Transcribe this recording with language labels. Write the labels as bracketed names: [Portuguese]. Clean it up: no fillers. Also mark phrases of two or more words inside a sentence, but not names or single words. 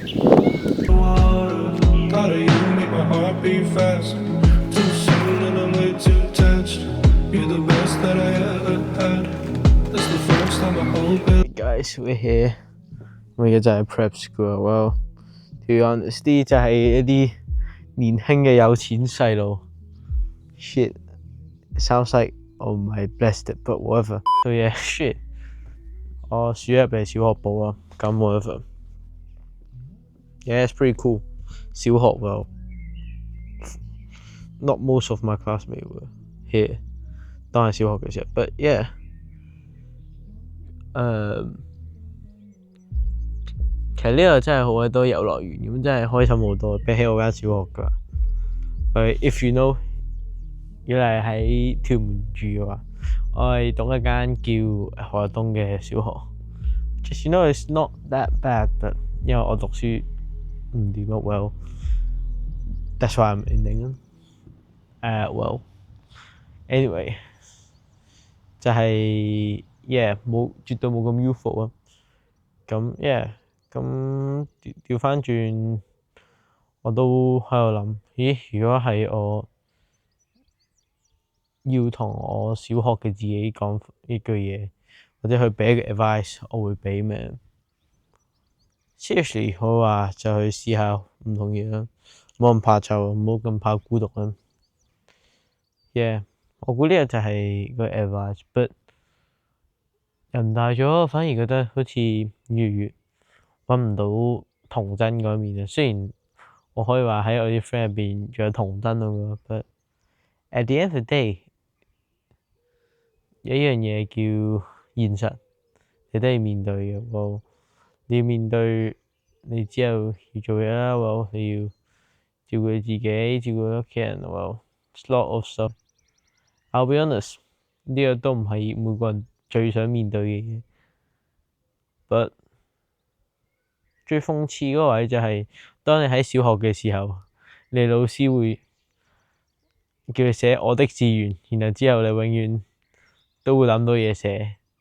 [English] Gotta you make my heart beat fast. Too soon and I'm way too attached. You're the best that I ever had. That's the first time I hope it. Hey guys, we're here. [Cantonese] 我而家就係 [English] prep school。 Well, to be honest， [Cantonese] 啲就係一啲年輕嘅有錢細路。 [English] Shit, sounds like [Cantonese] 我唔係 [English] blessed，but whatever。So yeah, shit。 [Cantonese] 我暑入嚟小學部啊，咁 whatever。 [English] Yeah, it's pretty cool。小學 well, not most of my classmates were here。 [Cantonese] 當係小學嘅時候 ， [English] but yeah， [Cantonese] 其實呢度真係好多遊樂園，咁真係開心好多，比起我間小學㗎。 [English] But if you know， [Cantonese] 如果你喺屯門住嘅話，我係讀一間叫何日東嘅小學。 [English] Just you know it's not that bad， [Cantonese] but 因為我讀書唔掂啊 ， [English] well。That's why I'm in England. Well, anyway， [Cantonese] 就係 yeah 絕對冇咁 youthful 啊。咁 yeah， 咁調翻轉，我都喺度諗，咦？如果係我要同我小學嘅自己講一句嘢，或者去俾一個 advice， 我會俾咩 seriously 我話就去試下唔同嘢啦，唔好咁怕醜，唔好咁怕孤獨啦。Yeah， 我估呢個就係個 advice，but 人大咗反而覺得好似越嚟越揾唔到童真嗰一面啊。雖然我可以話喺我啲 friend 入邊仲有童真咯 ， [English] but at the end of the day [Cantonese] 有一樣嘢叫現實，你都要面對嘅。你要面對你之後要做嘢啦，你要照顧自己，照顧屋企人 ， [English] it's lot of stuff。I'll be honest， [Cantonese] 呢個都唔係每個人最想面對嘅嘢。But 最諷刺嗰個位就係，當你喺小學嘅時候，你老師會叫你寫我的志願，然後之後你永遠都會諗到嘢寫。